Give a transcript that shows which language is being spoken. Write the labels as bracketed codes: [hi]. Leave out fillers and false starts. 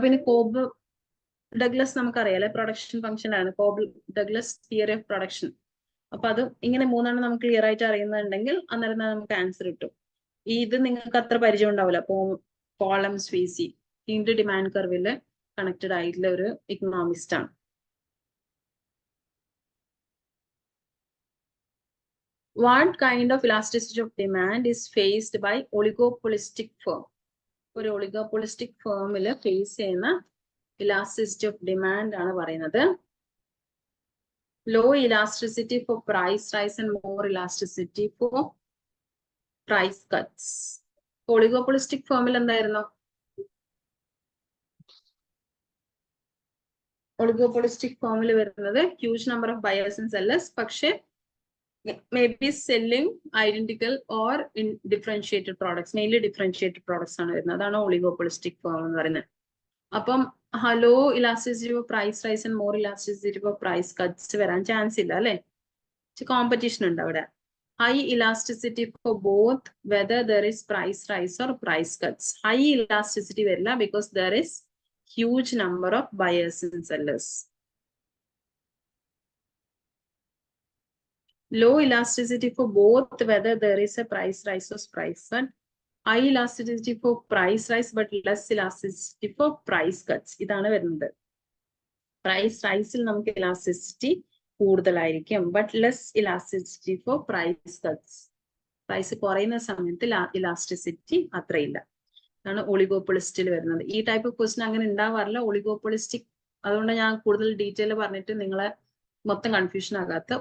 [ml] പിന്നെ Cobb Douglas നമുക്കറിയാം, production function ആണ് Cobb Douglas theory of production. അപ്പൊ അത് ഇങ്ങനെ മൂന്നെണ്ണം നമുക്ക് ക്ലിയർ ആയിട്ട് അറിയുന്നുണ്ടെങ്കിൽ അന്നേരം നമുക്ക് ആൻസർ കിട്ടും. ഇത് നിങ്ങൾക്ക് അത്ര പരിചയം ഉണ്ടാവില്ല. പോളം സ്വീസി ഇതിന്റെ ഡിമാൻഡ് കർവില് കണക്റ്റഡ് ആയിട്ടുള്ള ഒരു ഇക്കണോമിസ്റ്റ് ആണ്. [en] What kind of elasticity of demand is faced by oligopolistic firm? [ml] ഒരു oligopolistic firmല് ഫേസ് ചെയ്യുന്ന elasticity of demand ആണ് പറയുന്നത്. [en] Low elasticity for price rise and more elasticity for price cuts. [ml] Oligopolistic firmൽ എന്തായിരുന്നു? [en] Oligopolistic firmൽ വരുന്നത് huge number of buyers and sellers, പക്ഷേ maybe selling identical or in differentiated products, mainly differentiated products [ml] ആണ് വരുന്നത്. അതാണ് oligopolistic firm എന്ന് പറയുന്നത്. അപ്പം [en] low elasticity for price rise and more elasticity for price cuts [ml] വരാൻ ചാൻസ് ഇല്ല അല്ലെ. കോമ്പറ്റീഷൻ ഉണ്ട് അവിടെ. [en] High elasticity for both whether there is price rise or price cuts. High elasticity വരില്ല because there is huge number of buyers and sellers. Low elasticity for both whether there is a price rise or price cut. High elasticity for price rise but less elasticity for price cuts. [ml] ഇതാണ് വരുന്നത്. Price റൈസിൽ നമുക്ക് elasticity കൂടുതലായിരിക്കും, [en] But less elasticity for price cuts. [ml] Price കുറയുന്ന സമയത്ത് elasticity അത്രയില്ല. അതാണ് ഒളിഗോപോളിസ്റ്റിൽ വരുന്നത്. ഈ type of question അങ്ങനെ ഉണ്ടാവാറില്ല ഒളിഗോപോളിസ്റ്റിക്. അതുകൊണ്ട് ഞാൻ കൂടുതൽ ഡീറ്റെയിൽ പറഞ്ഞിട്ട് നിങ്ങളെ മൊത്തം കൺഫ്യൂഷൻ ആകാത്ത.